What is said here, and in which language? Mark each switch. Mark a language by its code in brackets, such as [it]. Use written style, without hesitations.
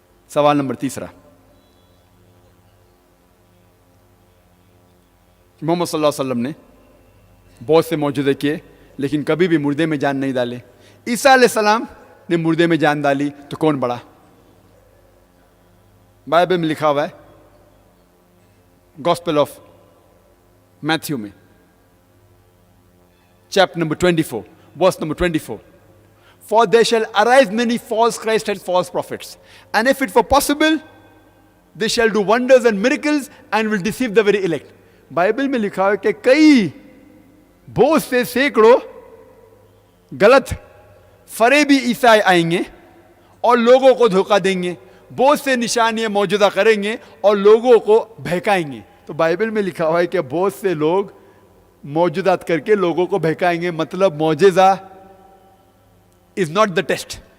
[hi] सवाल नंबर 3, मोहम्मद सल्लल्लाहु अलैहि वसल्लम ने बहुत से मौजूदे किए लेकिन कभी भी मुर्दे में जान नहीं डाले। ईसा अलैहिस्सलाम ने मुर्दे में जान डाली, तो कौन बड़ा? बाइबल में लिखा हुआ है, गॉस्पेल ऑफ मैथ्यू में chapter number 24 [en] Verse number 24, For there shall arise many false Christs and false prophets, and if it were possible, they shall do wonders and miracles and will deceive the very elect. [hi] Bible में लिखा है कि कई बहुत से सैकड़ों गलत फरेबी ईसाई आएंगे और लोगों को धोखा देंगे, बहुत से निशानियां मौजूदा करेंगे और लोगों को बहकाएंगे। तो बाइबल में लिखा हुआ है कि बहुत से लोग मौजूदात करके लोगों को बहकाएंगे, मतलब मौजज़ा [en] Is not the test.